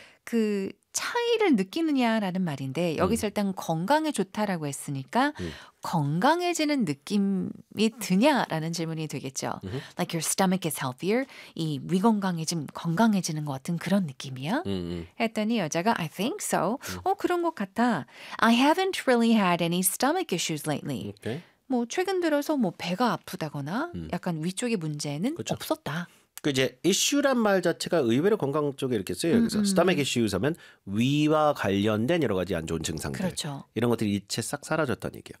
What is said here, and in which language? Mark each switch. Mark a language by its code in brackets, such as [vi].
[ko] 그 차이를 느끼느냐라는 말인데 여기서 일단 건강에 좋다라고 했으니까 건강해지는 느낌이 드냐라는 질문이 되겠죠. [en] Like your stomach is healthier. [ko] 이 위건강해짐 건강해지는 것 같은 그런 느낌이야? 했더니 여자가 [en] I think so. [ko] 그런 것 같아. [en] I haven't really had any stomach issues lately. Okay. [ko] 뭐 최근 들어서 뭐 배가 아프다거나 약간 위쪽의 문제는 그렇죠. 없었다. 그 이제 issue란 말 자체가 의외로 건강 쪽에 이렇게 쓰여요. 그래서 stomach issues 하면 위와 관련된 여러 가지 안 좋은 증상들. 그렇죠. 이런 것들이 일체 싹 사라졌다는 얘기예요.